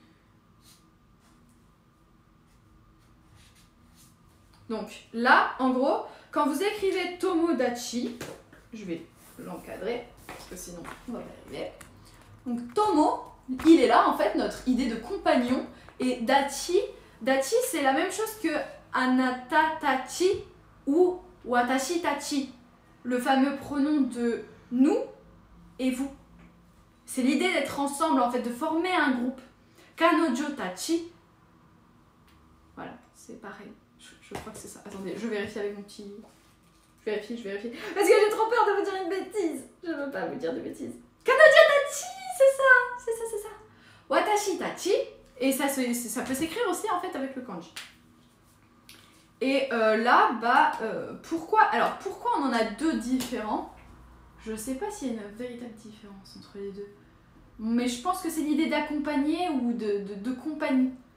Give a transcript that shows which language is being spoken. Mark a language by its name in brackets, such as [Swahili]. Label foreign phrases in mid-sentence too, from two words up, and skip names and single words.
[French] Donc là, en gros, quand vous écrivez Tomodachi, je vais l'encadrer, parce que sinon, on va y arriver. Donc Tomo, il est là, en fait, notre idée de compagnon. Et dachi, dachi c'est la même chose que [Japanese] あなたたち [French] ou [Japanese] 私たち, [French] le fameux pronom de nous et vous. C'est l'idée d'être ensemble, en fait, de former un groupe. [Japanese] 彼女たち. [French] Voilà, c'est pareil. Je crois que c'est ça. Attendez, je vérifie avec mon petit... Je vérifie. Parce que j'ai trop peur de vous dire une bêtise. Je veux pas vous dire de bêtises. [Japanese] 彼女たち, [French] c'est ça. [Japanese] 私たち. [French] Et ça peut s'écrire aussi, en fait, avec le kanji. Et là, pourquoi on en a deux différents? Je sais pas s'il y a une véritable différence entre les deux. Mais je pense que c'est l'idée d'accompagner ou de compagnie.